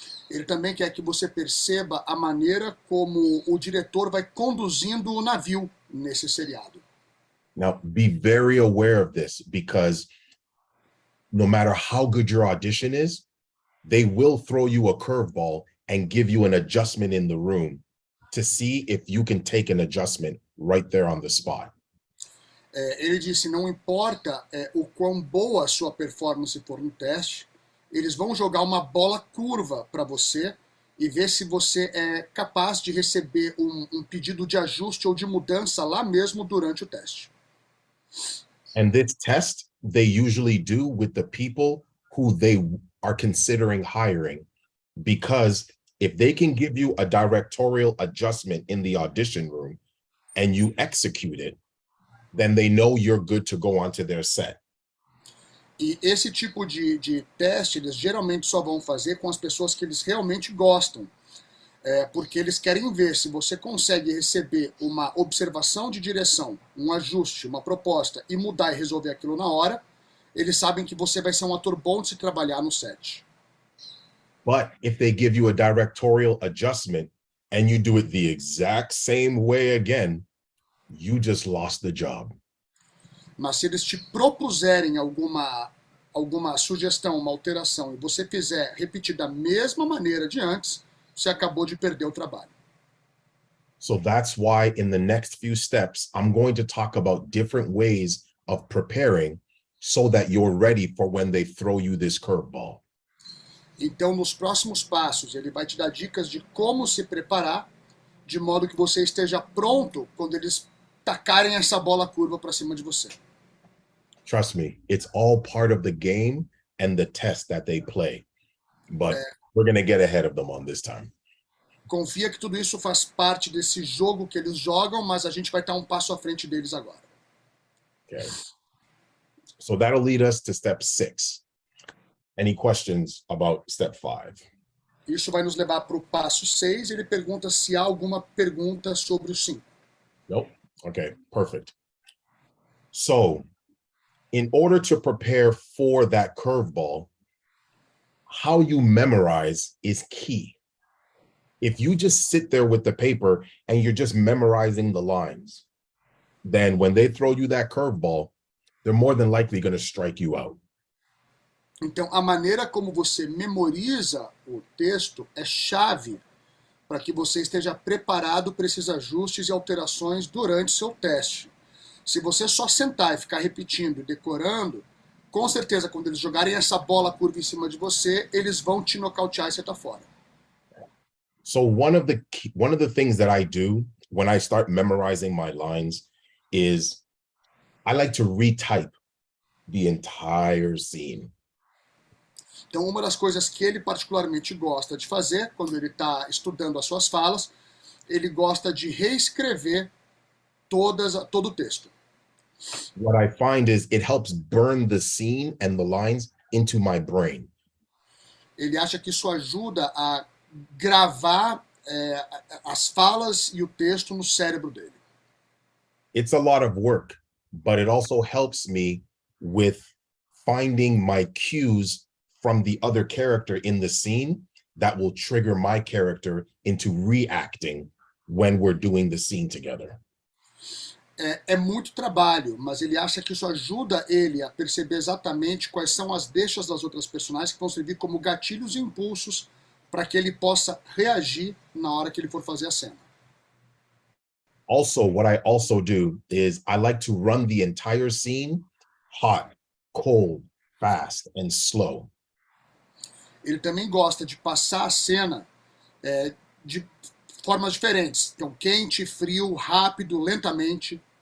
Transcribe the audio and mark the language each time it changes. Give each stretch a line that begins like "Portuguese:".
Portuguese: Ele também quer que você perceba a maneira como o diretor vai conduzindo o navio nesse seriado.
English: Now, be very aware of this because no matter how good your audition is, they will throw you a curveball and give you an adjustment in the room to see if you can take an adjustment right there on the spot.
Portuguese: Ele disse, não importa o quão boa a sua performance for no teste, eles vão jogar uma bola curva para você e ver se você é capaz de receber um pedido de ajuste ou de mudança lá mesmo durante o teste.
English: And this test, they usually do with the people who they are considering hiring, because if they can give you a directorial adjustment in the audition room and you execute it, then they know you're good to go onto their set.
Portuguese: E esse tipo de teste, eles geralmente só vão fazer com as pessoas que eles realmente gostam. Porque eles querem ver se você consegue receber uma observação de direção, um ajuste, uma proposta, e mudar e resolver aquilo na hora, eles sabem que você vai ser um ator bom de se trabalhar no set.
English: But if they give you a directorial adjustment and you do it the exact same way again, you just lost the job.
Portuguese: Mas se eles te propuserem alguma sugestão, uma alteração, e você fizer repetir da mesma maneira de antes, você acabou de perder o trabalho.
English: So that's why in the next few steps, I'm going to talk about different ways of preparing so that you're ready for when they throw you this curveball.
Portuguese: Então, nos próximos passos, ele vai te dar dicas de como se preparar, de modo que você esteja pronto quando eles tacarem essa bola curva para cima de você.
English: Trust me, it's all part of the game and the test that they play. But we're going to get ahead of them on this time.
Portuguese: Confia que tudo isso faz parte desse jogo que eles jogam, mas a gente vai estar um passo à frente deles agora.
English: Okay. So that'll lead us to step 6. Any questions about step 5?
Portuguese: Isso vai nos levar para o passo 6. Ele pergunta se há alguma pergunta sobre o 5.
English: Nope. Okay, perfect. So, in order to prepare for that curveball, how you memorize is key. If you just sit there with the paper and you're just memorizing the lines, then when they throw you that curveball, they're more than likely going to strike you out.
Portuguese: Então, a maneira como você memoriza o texto é chave para que você esteja preparado para esses ajustes e alterações durante seu teste. Se você só sentar e ficar repetindo e decorando, com certeza, quando eles jogarem essa bola curva em cima de você, eles vão te nocautear e você tá fora.
English: So one of the things that I do when I start memorizing my lines is I like to retype the entire scene.
Portuguese: Então, uma das coisas que ele particularmente gosta de fazer, quando ele está estudando as suas falas, ele gosta de reescrever todo o texto.
English: What I find is it helps burn the scene and the lines into my brain.
Portuguese: Ele acha que isso ajuda a gravar as falas e o texto no cérebro dele.
English: It's a lot of work, but it also helps me with finding my cues from the other character in the scene that will trigger my character into reacting when we're doing the scene together.
Portuguese: É muito trabalho, mas ele acha que isso ajuda ele a perceber exatamente quais são as deixas das outras personagens que vão servir como gatilhos e impulsos para que ele possa reagir na hora que ele for fazer a cena.
English: Also, what I also do is I like to run the entire scene hot, cold, fast, and slow.
Portuguese: Ele também gosta de passar a cena de formas diferentes. Então, quente, frio, rápido, lentamente.